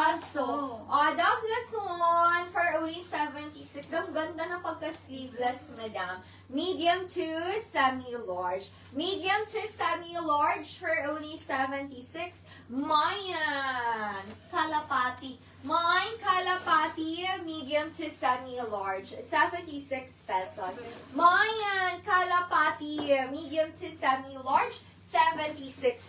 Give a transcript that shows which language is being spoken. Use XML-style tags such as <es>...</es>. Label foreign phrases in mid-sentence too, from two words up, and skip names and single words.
<en>baso. Dam, this one for only 76.</en> <tl>Ang ganda ng pagka-sleeveless, madam.</tl> <en>Medium to semi-large. Medium to semi-large for only 76.</en> <tl>Mayan, kalapati.</tl> <en>Mine kalapati, medium to semi-large, 76 pesos. Mayan kalapati, medium to semi-large, 76.</en>